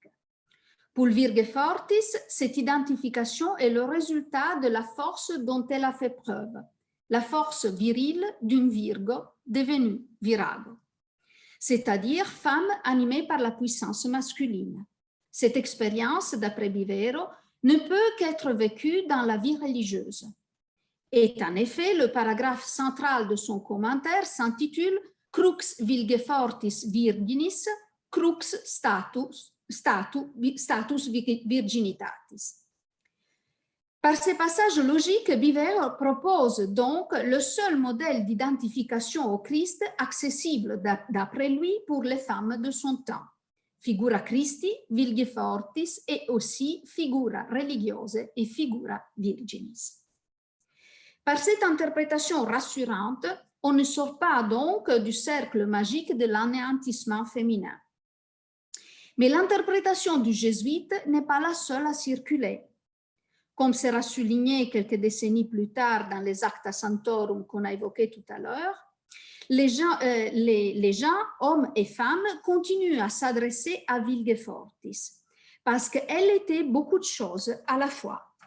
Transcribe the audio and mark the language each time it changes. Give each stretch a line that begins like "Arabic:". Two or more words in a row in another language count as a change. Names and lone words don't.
French: Pour Vilgefortis, cette identification est le résultat de la force dont elle a fait preuve, la force virile d'une Virgo devenue Virago, c'est-à-dire femme animée par la puissance masculine. Cette expérience, d'après Bivero, ne peut qu'être vécue dans la vie religieuse. Et en effet, le paragraphe central de son commentaire s'intitule
Latin: crux vilgefortis virginis, crux status virginitatis.
French: Par ces passages logiques, Biver propose donc le seul modèle d'identification au Christ accessible d'après lui pour les femmes de son temps.
Latin: Figura Christi, Vilge Fortis
French: et aussi
Latin: Figura Religiose et Figura Virginis.
French: Par cette interprétation rassurante, on ne sort pas donc du cercle magique de l'anéantissement féminin. Mais l'interprétation du jésuite n'est pas la seule à circuler. Comme sera souligné quelques décennies plus tard dans les Acta Sanctorum qu'on a évoqués tout à l'heure, les gens, hommes et femmes, continuent à s'adresser à Vilge Fortis parce qu'elle était beaucoup de choses à la fois.